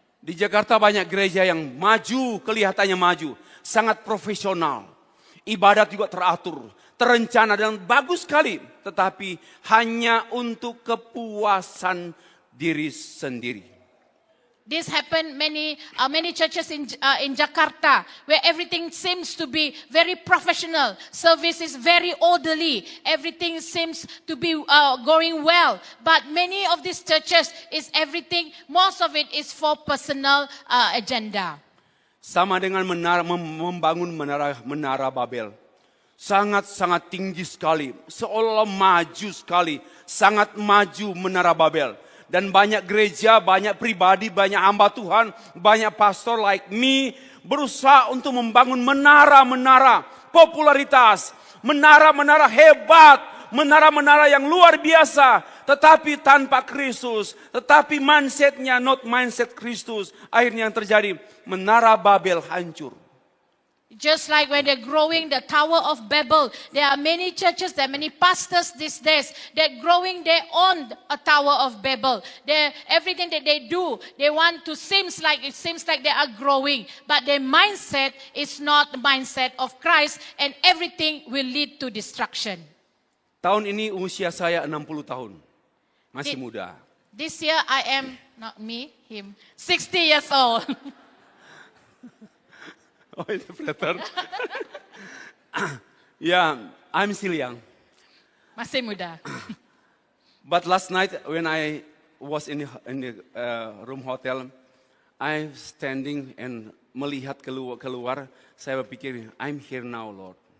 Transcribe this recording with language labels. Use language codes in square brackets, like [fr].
[id] Di Jakarta banyak gereja yang maju, kelihatannya maju, sangat profesional. Ibadat juga teratur, terencana dan bagus sekali, tetapi hanya untuk kepuasan diri sendiri. [en] This happened many churches in Jakarta where everything seems to be very professional. Service is very orderly. Everything seems to be going well. But many of these churches most of it is for personal agenda. [id] Sama dengan membangun menara Babel. Sangat-sangat tinggi sekali. Seolah-olah maju sekali. Sangat maju menara Babel. Dan banyak gereja, banyak pribadi, banyak hamba Tuhan, banyak pastor [en] like me [id] berusaha untuk membangun menara-menara popularitas, menara-menara hebat, menara-menara yang luar biasa, tetapi tanpa Kristus, tetapi mindsetnya [en] not [id] mindset Kristus. Akhirnya yang terjadi, menara Babel hancur. [en] Just like when they're growing the Tower of Babel, there are many churches, there are many pastors these days that growing their own Tower of Babel. Everything that they do, they want to seems like they are growing, but their mindset is not the mindset of Christ, and everything will lead to destruction. [id] Tahun ini usia saya 60 tahun, masih muda. [en] This year I am, not me, him, 60 years old. Oh, interpreter. Yeah, I'm still young. [id] Masih muda. [en] But last night when I was in the room hotel, I standing and [id] melihat keluar, saya berpikir, [en] I'm here now, Lord.